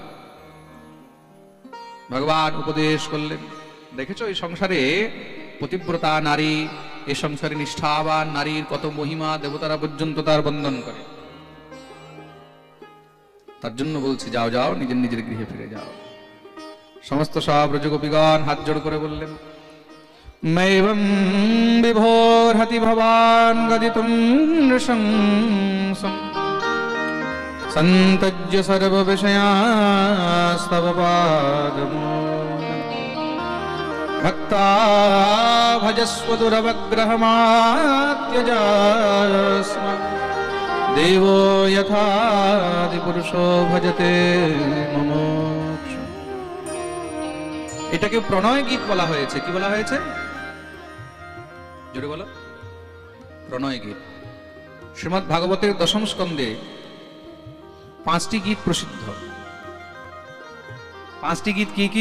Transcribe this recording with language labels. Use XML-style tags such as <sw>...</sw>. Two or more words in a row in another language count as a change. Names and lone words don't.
<bn>ভগবান উপদেশ করলেন, দেখেছো এই সংসারে পতিব্রতা নারী, এই সংসারে নিষ্ঠাবান নারীর কত মহিমা, দেবতারা পর্যন্ত তার বন্দন করে। তার জন্য বলছি যাও যাও নিজের নিজের গৃহে ফিরে যাও। সমস্ত সব ব্রজগোপীগণ হাত জোড় করে বললেন,</bn> <sa>मैवं विभोर्हति भवान् गदितुं नृशंसम् सन्तज्य सर्वविषयास्तव पादमूलम् भक्ता भजस्व दुरवग्रहमात्यजास्म देवो यथादिपुरुषो भजते मुमुक्षु।</sa> <bn>এটাকে প্রণয় গীত বলা হয়েছে। কি বলা হয়েছে? জোরে বলো। প্রণয় গীত। শ্রীমদ্ ভাগবতের দশম স্কন্ধে 5টি গীত প্রসিদ্ধ। 5টি গীত কি কি?</bn>